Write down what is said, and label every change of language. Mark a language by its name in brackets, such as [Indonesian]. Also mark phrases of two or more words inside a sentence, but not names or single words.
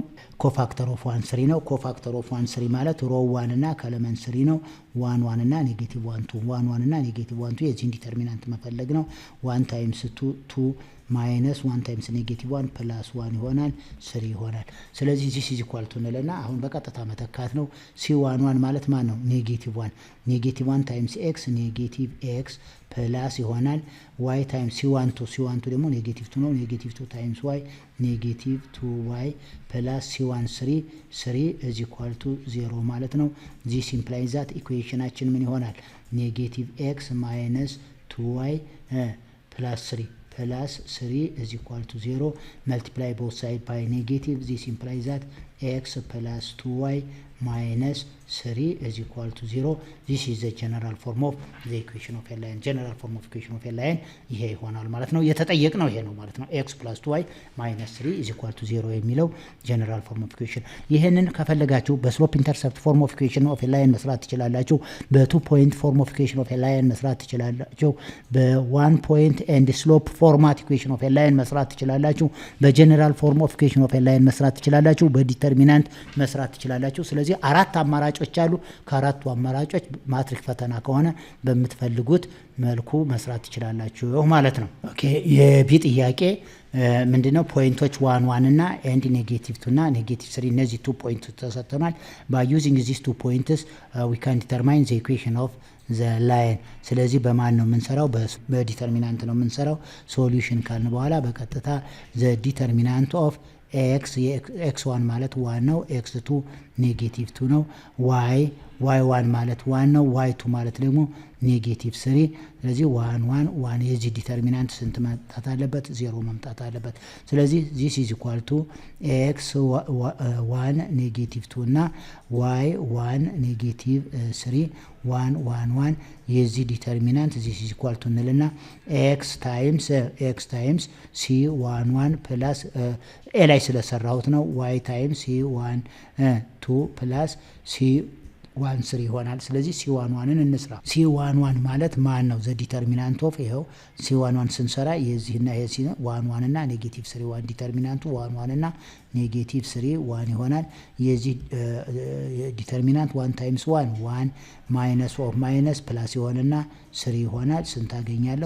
[English] cofactor of 1 3 [Amharic] ነው። [English] cofactor of 1 3 [Amharic] ማለት ሮ 1 እና ከለመን 3 ነው። 1 1 እና ኔጌቲቭ 1 2 1 1 እና ኔጌቲቭ 1 2 የዚህን ዲተርሚናንት መፈለግ ነው። [English] 1 times 2 2 minus 1 times negative 1 plus 1 [Amharic] ይሆናል 3 ይሆናል። ስለዚህ [English] this is equal to [Amharic] እንልና አሁን በቀጥታ መተካት ነው። c11 ማለት ማን ነው? [English] negative 1 negative 1 times x negative x plus [Amharic] ይሆናል [English] y times c12 [Amharic] ደግሞ ኔጌቲቭ 2 ነው። [English] negative 2 times y negative 2y plus c13 3 is equal to 0 [Amharic] ማለት ነው። [English] this implies that [Amharic] ኢኩዌሽናችን ምን ይሆናል? [English] negative x minus 2y plus 3 plus 3 is equal to 0 multiply both sides by negative. This implies that x plus 2y minus 3 is equal to 0. This is the general form of the equation of a line. General form of equation of a line [Amharic] ይሄ ይሆናል ማለት ነው። [English] የተጠየቅነው ይሄ ነው ማለት ነው። x plus 2y minus 3 is equal to 0 [Amharic] የሚለው [English] general form of equation። [Amharic] ይሄንን ከፈለጋችሁ [English] slope intercept form of equation of a line [Amharic] መስራት ትችላላችሁ። በ2 [English] point form of equation of a line [Amharic] መስራት ትችላላችሁ። በ1 [English] point and slope format equation of a line [Amharic] መስራት ትችላላችሁ። [English] general form of equation of a line [Amharic] መስራት ትችላላችሁ። በዲተርሚናንት መስራት ትችላላችሁ። ስለዚህ አራት አማራጮች አሉ። ከአራቱ አማራጮች ማትሪክ ፈተና ከሆነ በምትፈልጉት መልኩ መስራት ትችላላችሁ ማለት ነው። ኦኬ የቢ ጥያቄ ምንድነው? ፖይንቶች 1 1 እና [English] and negative 2 [Amharic] እና ኔጌቲቭ 3 እነዚህ 2 ፖይንቶች ተሰጥተናል። [English] by using these 2 points we can determine the equation of the line። [Amharic] ስለዚህ በማን ነው የምንሰራው? በዲተርሚናንት ነው የምንሰራው። ሶሉሽን ካልን በኋላ በቀጥታ [English] the determinant of x1 [Amharic] ማለት 1 ነው፣ x2 ኔጌቲቭ 2 ነው፣ y1 ማለት 1 ነው፣ y2 ማለት ደግሞ ኔጌቲቭ 3። ስለዚህ 1 1 1 የዚህ ዲተርሚናንት ስንት መምጣት አለበት? 0 መምጣት አለበት። ስለዚህ [English] this is equal to x1 [Amharic] ኔጌቲቭ 2 እና y1 ኔጌቲቭ 3 1 1 1 የዚህ ዲተርሚናንት [English] this is equal to [Amharic] እንልና [English] x times c11 plus [Amharic] ኤ ላይ ስለሰራሁት ነው [English] y times c1 2 plus c13 [Amharic] ይሆናል። ስለዚህ c11ን እንስራ። c11 ማለት ማን ነው? [English] the determinant of [Amharic] ይሄው c11 ስንሰራ የዚህና የዚ 1 1 እና ኔጌቲቭ 3 1 ዲተርሚናንቱ 1 1 እና ኔጌቲቭ 3 1 ይሆናል። የዚህ ዲተርሚናንት [English] 1 times 1 1 minus of minus plus [Amharic] ይሆንና 3 ይሆናል። ስንት አገኛለሁ?